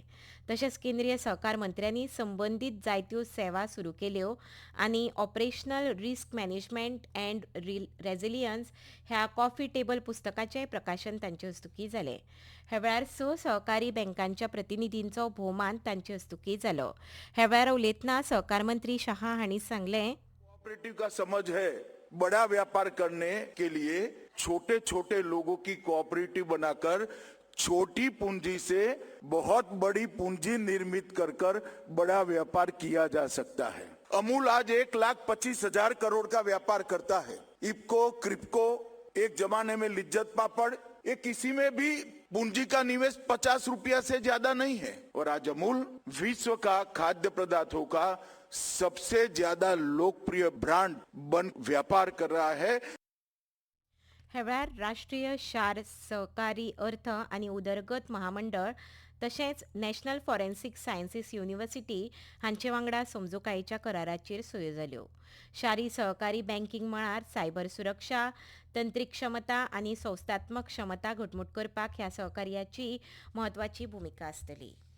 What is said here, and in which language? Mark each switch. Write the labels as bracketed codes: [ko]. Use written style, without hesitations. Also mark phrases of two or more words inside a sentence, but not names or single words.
[kok] तशेंच केंद्रीय सहकार मंत्र्यांनी संबंदीत जायत्यो सेवा सुरू केल्यो आनी ऑपरेशनल रिस्क मॅनेजमेंट अँड रेझिलियन्स ह्या [en] coffee table [kok] पुस्तकाचें प्रकाशन तांचे हस्तुकीं जालें. ह्या वेळार 6 सहकारी बँकांच्या प्रतिनिधींचो भोवमान तांचे हस्तुकीं जालो. ह्या वेळार उलयतना सहकार मंत्री शहा हांणी सांगलें, [hi] कोऑपरेटिव का समझ है बड़ा व्यापार करने के लिए छोटे छोटे लोगों की कोऑपरेटिव बनाकर छोटी पूंजी से बहुत बड़ी पूंजी निर्मित कर बड़ा व्यापार किया जा सकता है. अमूल आज 1,25,000 करोड़ का व्यापार करता है. इफ्को, क्रिप्को, एक जमाने में लिज्जत पापड़, ये किसी में भी पूंजी का निवेश 50 रुपया से ज्यादा नहीं है. और आज अमूल विश्व का खाद्य पदार्थों का सबसे ज्यादा लोकप्रिय ब्रांड बन व्यापार कर रहा है. [kok] ह्या वेळार राष्ट्रीय शार सहकारी अर्थ आनी उदरगत महामंडळ तशेंच नॅशनल फॉरेन्सिक सायन्सीस युनिव्हर्सिटी हांचे वांगडा समजुकायेच्या कराराचेर सयो जाल्यो. शारी सहकारी बँकिंग मळार सायबर सुरक्षा, तंत्रीक क्षमता आनी संस्थात्मक क्षमता घटमूट करपाक ह्या सहकार्याची म्हत्वाची भूमिका आसतली.